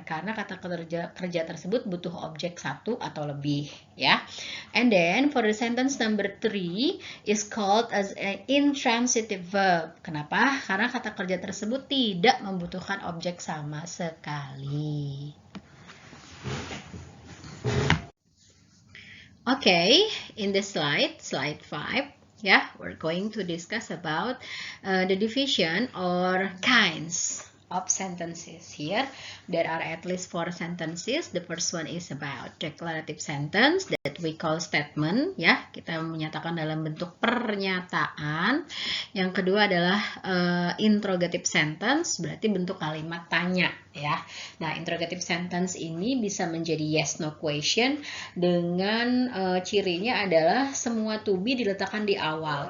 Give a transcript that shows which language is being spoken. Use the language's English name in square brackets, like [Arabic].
[Indonesian] Karena kata kerja tersebut butuh objek satu atau lebih, ya. [English] And then for the sentence number 3 is called as an intransitive verb. [Indonesian] Kenapa? Karena kata kerja tersebut tidak membutuhkan objek sama sekali. [English] Okay, in the slide 5, yeah, we're going to discuss about the division or kinds of sentences. Here, there are at least 4 sentences. The first one is about declarative sentence that we call statement. [Indonesian] Ya, kita menyatakan dalam bentuk pernyataan. Yang kedua adalah interrogative sentence, berarti bentuk kalimat tanya. Ya, nah interrogative sentence ini bisa menjadi yes no question dengan cirinya adalah semua to be diletakkan di awal.